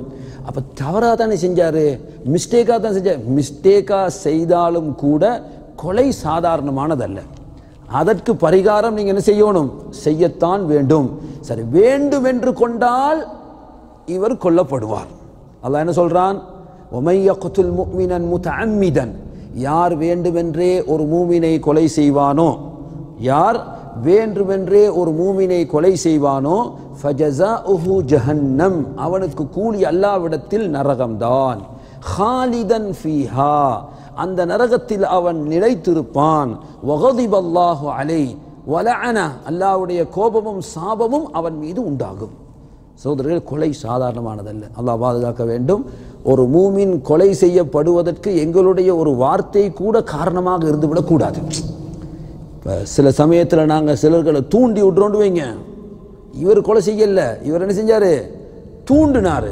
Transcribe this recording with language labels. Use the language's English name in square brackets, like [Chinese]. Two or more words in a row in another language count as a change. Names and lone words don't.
[Tamil] அப்போ தவறாக தானே செஞ்சார், மிஸ்டேக்காக தான் செஞ்சார். மிஸ்டேக்காக செய்தாலும் கூட கொலை சாதாரணமானதல்ல, அதற்கு பரிகாரம் நீங்கள் என்ன செய்யணும், செய்யத்தான் வேண்டும். சரி, வேண்டும் என்று கொண்டால் இவர் கொல்லப்படுவார். அல்லாஹ் என்ன சொல்றான், [Arabic] وَمَنْ يَقْتُلْ مُؤْمِنًا مُتَعَمِّدًا, [Tamil] யார் வேண்டுமென்றே ஒரு மூமினை கொலை செய்வானோ, யார் வேண்டுமென்றே ஒரு மூமினை கொலை செய்வானோ, [Arabic] فَجَزَاؤُهُ جَهَنَّمْ, [Tamil] அவனுக்கு கூலி அல்லாஹ்விடத்தில் நரகம்தான். [Arabic] خَالِدًا فِيهَا, [Tamil] அந்த நரகத்தில் அவன் நிலைத்திருப்பான். [Arabic] وَغَضِبَ اللَّهُ عَلَيْهِ وَلَعَنَهُ, [Tamil] அல்லாஹ்வுடைய கோபமும் சாபமும் அவன் மீது உண்டாகும். சகோதரர்கள், கொலை சாதாரணமானதல்ல, அல்லாஹ் பாதுகாக்க வேண்டும். ஒரு மூமின் கொலை செய்யப்படுவதற்கு எங்களுடைய ஒரு வார்த்தை கூட காரணமாக இருந்துவிடக்கூடாது. சில சமயத்தில் நாங்கள் சிலர்களை தூண்டி விட்றோண்டு வைங்க, இவர் கொலை செய்யல, இவர் என்ன செஞ்சாரு, தூண்டினாரு.